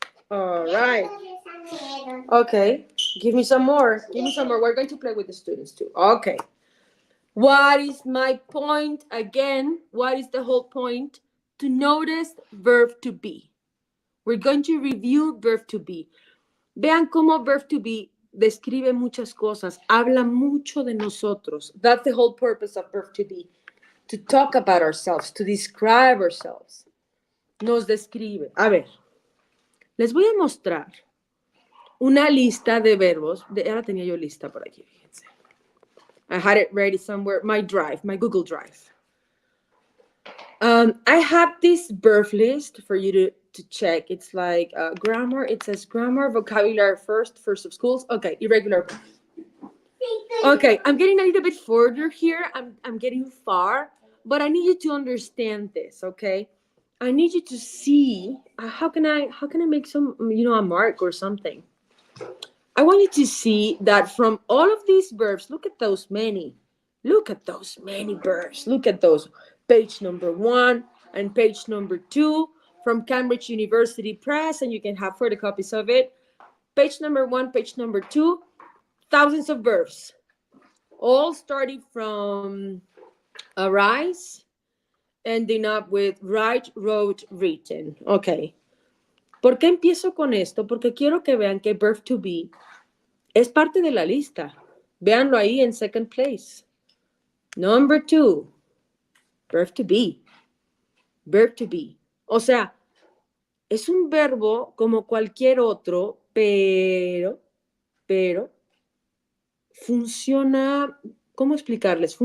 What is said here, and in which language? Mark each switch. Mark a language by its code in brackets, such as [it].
[en] All right. Okay. Give me some more. Give me some more. We're going to play with the students too. Okay. What is my point? Again, what is the whole point? To notice verb to be. We're going to review verb to be. [es] Vean cómo verb to be describe muchas cosas. Habla mucho de nosotros. [en] That's the whole purpose of verb to be. To talk about ourselves, to describe ourselves. [es] Nos describe. A ver, les voy a mostrar una lista de verbos. Ahora tenía yo lista por aquí, fíjense. [en] I had it ready somewhere. My drive, my Google Drive. I have this verb list for you to check. It's like grammar. It says grammar, vocabulary first of schools. Okay, irregular. Okay, I'm getting a little bit further here. I'm getting far, but I need you to understand this, okay? I need you to see how can I make some, a mark or something. I want you to see that from all of these verbs, look at those many. Look at those many verbs. Look at those. Page number 1 and page number 2 from Cambridge University Press, and you can have further copies of it. Page number 1, page number 2, thousands of verbs. All starting from arise, ending up with write, wrote, written. Okay. [es] ¿Por qué empiezo con esto? Porque quiero que vean que verb to be es parte de la lista. [en] Véanlo ahí en second place. Number 2, verb to be. Verb to be. [es] O sea, es un verbo como cualquier otro, pero funciona, ¿cómo explicarles?